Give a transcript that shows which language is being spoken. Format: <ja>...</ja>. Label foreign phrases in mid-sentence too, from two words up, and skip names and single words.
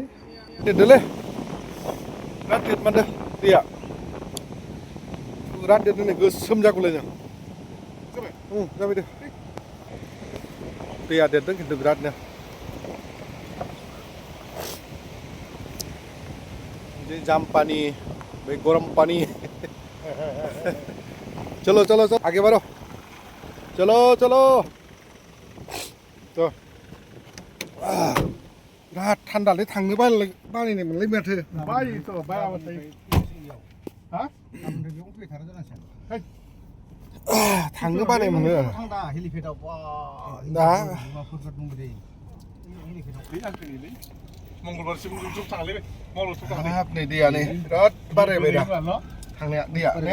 <brx>देरदोलै बिराद देरमारदों दैया, बिराद देरदों नै गोसोम जागौलायदों। जाबाय दे, दैया देरदों खिन्थु बिरादनो।</brx> <hi>जाम्पानी भाई गरम पानी। चलो चलो चलो आगे बढ़ो, चलो चलो।</hi> <brx>तो बिराद थान्दालै, थांनो बानायनाय मोनलाय माथो। थांनो बानाय मोनो दा। मंगलबारसिम थांलायबाय हाब नै दैया नै बिराद बारायबाय दा थांनाया दैया ने।</brx>